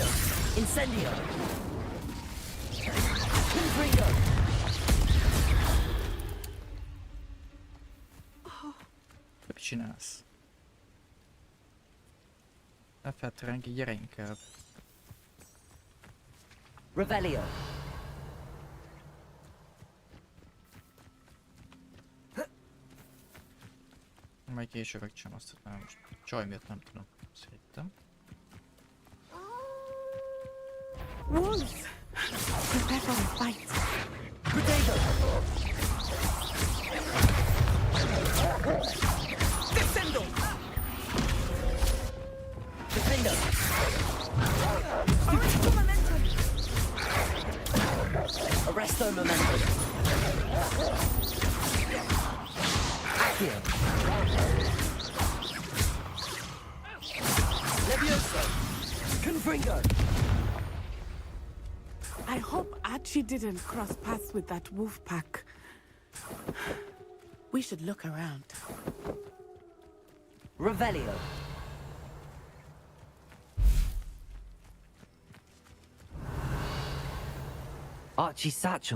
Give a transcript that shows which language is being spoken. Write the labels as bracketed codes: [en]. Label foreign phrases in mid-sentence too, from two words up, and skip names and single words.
[en] Incendio. Confringo. [hu] Mit csinálsz? Ne fetrenk, gyere inkább. Revelio. Majd később megcsinálom azt, hogy már most csaj miatt nem tudom. Szerintem. [en] Wolves! Prepare for a fight. Potato. Descendo! Defendo. Arresto Momentum! Bestow momentum. Accio. Levioso. Confringo. I hope Archie didn't cross paths with that wolf pack. We should look around. Revelio. Archie's satchel.